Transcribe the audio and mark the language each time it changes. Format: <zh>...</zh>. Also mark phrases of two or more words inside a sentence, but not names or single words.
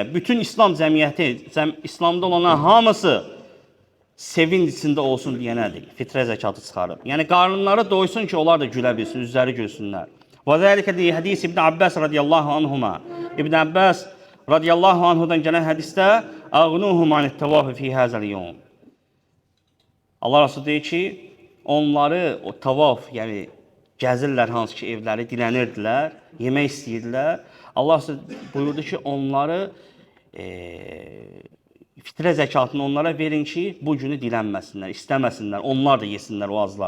<az>Bütün İslam cəmiyyəti, İslamda olanlar hamısı sevinç içində olsun deyənədir. Fitrə zəkatı çıxarıb. Yəni qarınları doysun ki, onlar da gülə bilsin, üzləri gülsünlər.</az> <ar>و ذلك ل حديث ابن عباس رضي الله عنهما. İbn Abbas رضي الله عنه</ar> <az>gələn hədisdə</az> <ar>أغنوهم عن الطواف في هذا اليوم.</ar> <az>Allah Rəsulü deyir ki, onları o tavaf, yəni gəzirlər hansı ki evləri, dilənirdilər, yemək istəyirdilər. Allah buyurdu ki, onları fitrə zəkatını onlara verin ki, bu günü dilənməsinlər, istəməsinlər, onlar da yesinlər o azlar.</az>